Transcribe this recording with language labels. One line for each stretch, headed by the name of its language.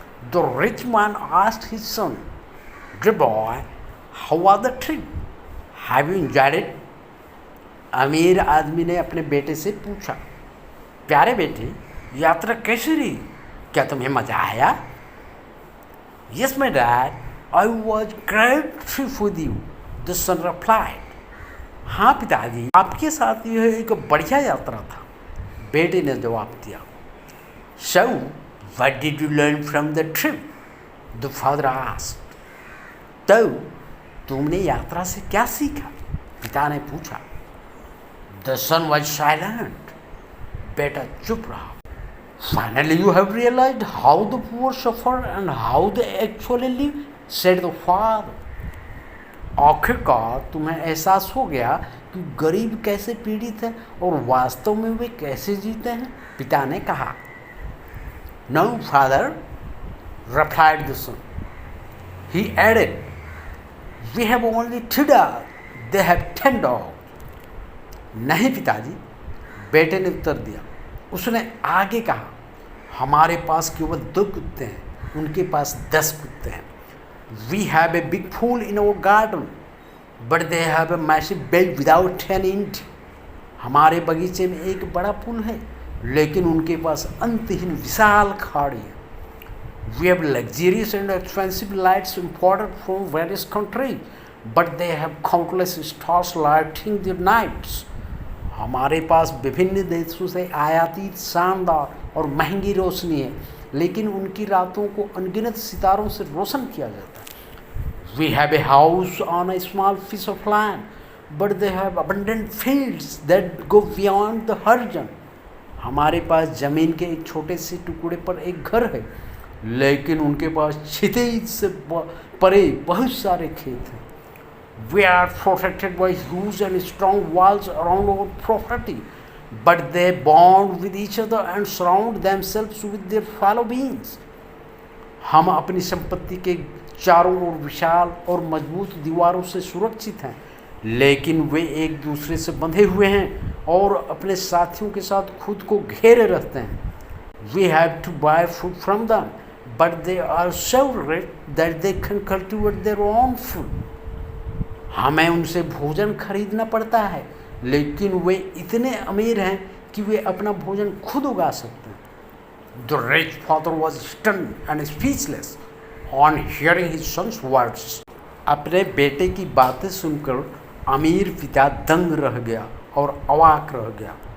English: The rich man asked his son, "Dear boy, how was the trip? Have you enjoyed it?"
Hindi: अमीर आदमी ने अपने बेटे से पूछा, प्यारे बेटे, यात्रा कैसी रही? क्या तुम्हें मजा आया?
English: Yes, my dad, I was great trip with you, the son replied.
Hindi: हाँ पिताजी, आपके साथ यह एक बढ़िया यात्रा था, बेटे ने जवाब दिया।
English: So, what did you learn from the trip? The father asked.
Hindi: तो तुमने यात्रा से क्या सीखा? पिता ने पूछा।
English: The son was silent.
Hindi: बेटा चुप रहा।
English: Finally, you have realized how the poor suffer and how they actually live, said the father.
Hindi: आखिरकार तुम्हें एहसास हो गया कि गरीब कैसे पीड़ित हैं और वास्तव में वे कैसे जीते हैं, पिता ने कहा।
English: No, father, replied the son. He added, we have only 2 dogs, they have 10 dogs.
Hindi: नहीं पिताजी, बेटे ने उत्तर दिया। उसने आगे कहा, हमारे पास केवल 2 कुत्ते हैं, उनके पास 10 कुत्ते हैं।
English: We have a big pool in our garden, but they have a massive well without an end.
Hindi: हमारे बगीचे में एक बड़ा पुल है, लेकिन उनके पास अंतहीन विशाल खाड़ी है।
English: We have luxurious and expensive lights imported from various countries, but they have countless stars lighting their nights.
Hindi: हमारे पास विभिन्न देशों से आयातित शानदार और महंगी रोशनी है, लेकिन उनकी रातों को अनगिनत सितारों से रोशन किया जाता है।
English: We have a house on a small piece of land, but they have abundant fields that go beyond the horizon.
Hindi: हमारे पास जमीन के एक छोटे से टुकड़े पर एक घर है, लेकिन उनके पास क्षितिज से परे बहुत सारे खेत हैं।
English: We are protected by huge and strong walls around our property, but they bond with each other and surround themselves with their fellow beings.
Hindi: हम अपनी संपत्ति के चारों ओर विशाल और मजबूत दीवारों से सुरक्षित हैं, लेकिन वे एक दूसरे से बंधे हुए हैं और अपने साथियों के साथ खुद को घेरे रहते हैं।
English: We have to buy food from them, but they are so rich that they can cultivate their own food.
Hindi: हमें उनसे भोजन खरीदना पड़ता है, लेकिन वे इतने अमीर हैं कि वे अपना भोजन खुद उगा सकते हैं.
English: The rich father was stunned and speechless on hearing his son's words.
Hindi: अपने बेटे की बातें सुनकर अमीर पिता दंग रह गया और अवाक रह गया.